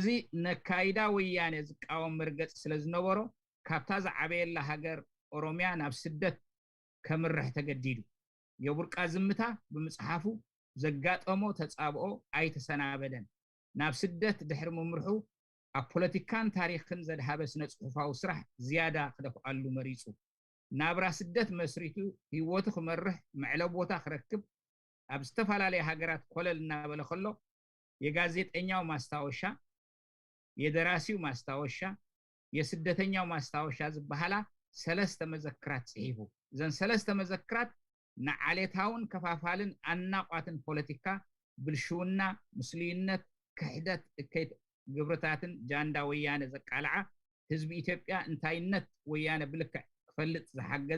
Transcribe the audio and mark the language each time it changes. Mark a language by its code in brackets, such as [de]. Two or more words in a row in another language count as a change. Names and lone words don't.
[ti] ነካይዳ ወያነ ዝቃወም መርገጽ ስለ ዝነበሮ ካብታ ዝዓበየላ ሃገር ኦሮሚያ ናብ ስደት ከምርሕ ተገዲዱ የቡርቃ ዝምታ ብምጽሓፉ ዘጋጠሞ ተጻብኦ ኣይተሰናበደን ናብ ስደት ድሕሪ ምምርሑ ኣብ ፖለቲካን ታሪኽን ዘድሃበ ስነ ጽሑፋዊ ስራሕ ዝያዳ ክደፍኣሉ መሪጹ ናብራ ስደት መስሪቱ ህይወቱ ክመርሕ መዕለብ ቦታ ክረክብ ኣብ ዝተፈላለየ ሃገራት ኮለል እናበለ ከሎ የጋዜጠኛው ማስታወሻ የደራሲው ማስታወሻ የስደተኛው ማስታወሻ ዝበሃላ ሰለስተ መዘክራት ጽሒፉ ዘን ሰለስተ መዘክራት ንዓሌታውን ከፋፋልን ኣናቋትን ፖለቲካ ብልሽውና ሙስሊምነት ክሕደት እከይት ግብርታትን ጃንዳ ወያነ ዘቃልዓ ህዝቢ ኢትዮጵያ እንታይነት ወያነ ብልክዕ ክፈልጥ ዝሓገዛ